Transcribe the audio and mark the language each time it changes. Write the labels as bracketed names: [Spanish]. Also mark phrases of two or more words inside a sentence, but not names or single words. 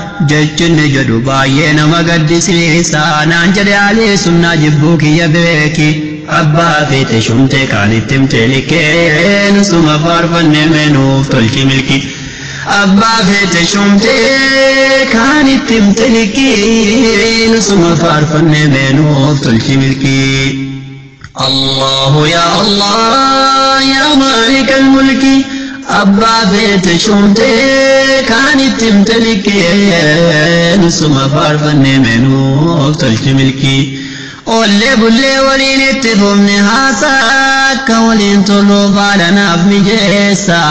[Oromo] Jechi inni jedhu baay'ee nama gaddisiisa. Naan jedhe Alii Sunnaa jibbuu kiyya beeki. Abbaa feete shumtee kaan itti himte likkee. Nusuma faarfannee meenuuf tolchi milki. Abbaa feete shumtee kaan itti himte likkee. Nusuma faarfannee meenuuf tolchi milki. [Arabic] الله يا الله يا مالك الملك. [Oromo] Abbaa feete shumtee kaan itti himte likkee. Nusuma faarfannee meenuuf tolchi milki. Ollee bullee waliin itti fufne haasaa akka waliin tolluuf haala naaf mijeessa.